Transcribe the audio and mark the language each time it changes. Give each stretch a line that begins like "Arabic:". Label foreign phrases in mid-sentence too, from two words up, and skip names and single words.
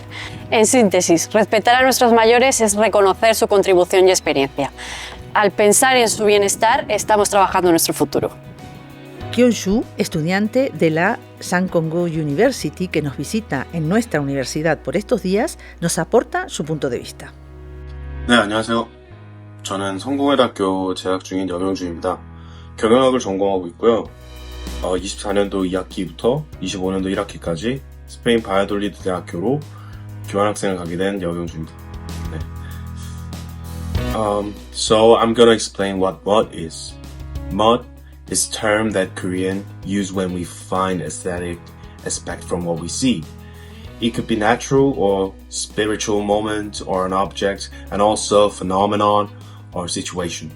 Spanish: En síntesis, respetar a nuestros mayores es reconocer su contribución y experiencia. Al pensar en su bienestar, estamos trabajando en nuestro futuro. Kyung-soo, estudiante de la Sangkong University, que nos visita en nuestra universidad por estos días, nos aporta su punto de vista.
Korean: 네, 안녕하세요. 저는 성공회대학교 재학 중인 여명주입니다. 경영학을 전공하고 있고요. 24년도 2학기부터 25년도 1학기까지 스페인 바야돌리드 대학교로 교환학생을 가게 된 여명주입니다. 네.
English: So I'm gonna explain what mud is. Mud is a term that Korean use when we find aesthetic aspect from what we see. It could be natural or spiritual moment or an object, and also phenomenon or situation.